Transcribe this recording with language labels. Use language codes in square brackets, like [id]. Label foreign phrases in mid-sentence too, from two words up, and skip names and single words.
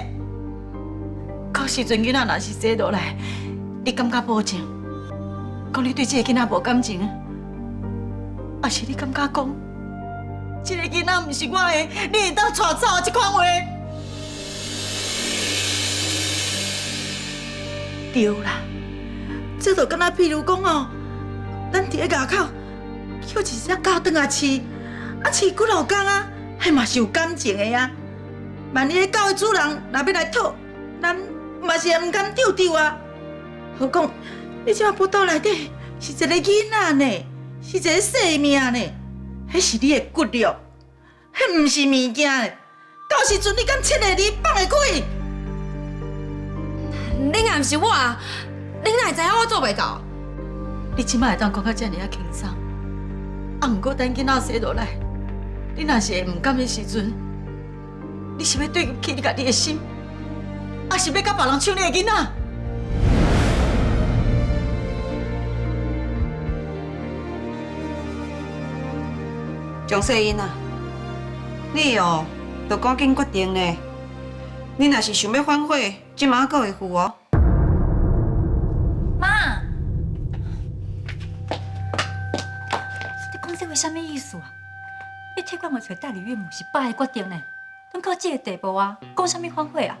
[nan] 到時陣囡仔若是生落來，你敢甲保證，講你對這個囡仔無感情？還是你感覺講，這個囡仔不是我的，你會當帶走這款話？對啦，這就敢若譬如講哦，咱佇咧外口叫一隻狗轉來飼，啊飼幾落工啊，迄嘛是有感情的啊。萬一狗的主人若要來討，咱嘛是會唔敢丟丟啊。何況你這腹肚內底是一個囡仔呢。是一個生命呢，迄是你的骨肉，迄毋是物件呢。到時陣你敢切下你放會開？恁也毋是我啊，恁哪會知影我做袂到？你即擺會當講到這麼啊輕鬆，啊，毋過等囡仔生落來，你若是會毋甘的時陣，你是要對不起你家己的心，還是要甲別人搶你的囡仔？江世英啊，你哦，就赶緊決定呢。你若是想要反悔，即馬還會赴哦。媽，你講這話什麼意思啊？你替管我找代理孕母是爸的決定呢，攏到這個地步啊，講什麼反悔啊？